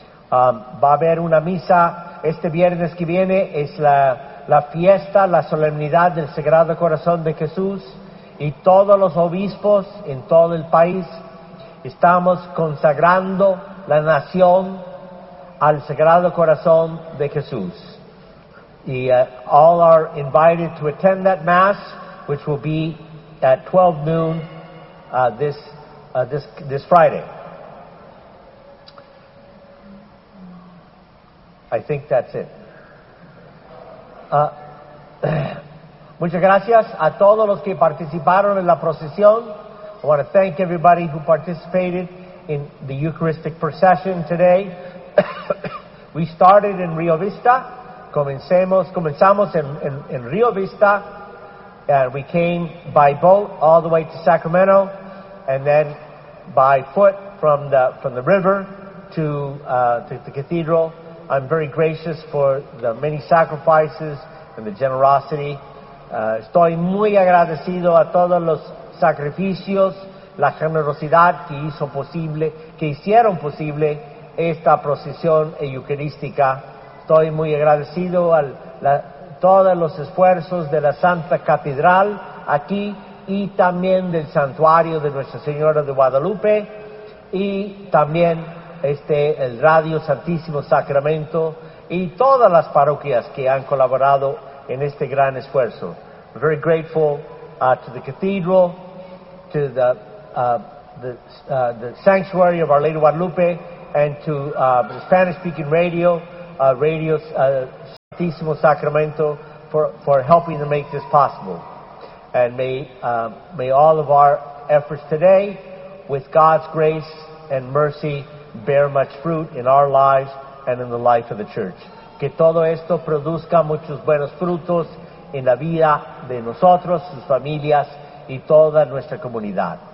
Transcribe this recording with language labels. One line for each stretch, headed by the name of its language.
Spanish: Va a haber una misa este viernes que viene, es la fiesta, la solemnidad del Sagrado Corazón de Jesús, y todos los obispos en todo el país estamos consagrando la nación al Sagrado Corazón de Jesús.
English: All are invited to attend that Mass, which will be at 12 noon this Friday. I think that's it.
Spanish: Muchas gracias a todos los que participaron en la procesión.
English: I want to thank everybody who participated in the Eucharistic procession today. We started in Rio Vista.
Spanish: Comenzamos en Rio Vista,
English: and we came by boat all the way to Sacramento, and then by foot from the river to the cathedral. I'm very gracious for the many sacrifices and the generosity.
Spanish: Estoy muy agradecido a todos los sacrificios, la generosidad que hicieron posible esta procesión eucarística. Estoy muy agradecido a todos los esfuerzos de la Santa Catedral aquí y también del Santuario de Nuestra Señora de Guadalupe y también el Radio Santísimo Sacramento y todas las parroquias que han colaborado en este gran esfuerzo.
English: We're very grateful to the Cathedral, to the Sanctuary of Our Lady of Guadalupe, and to the Spanish-speaking radio, Radio Santísimo Sacramento, for helping to make this possible. And may all of our efforts today, with God's grace and mercy, bear much fruit in our lives and in the life of the Church.
Spanish: Que todo esto produzca muchos buenos frutos en la vida de nosotros, sus familias y toda nuestra comunidad.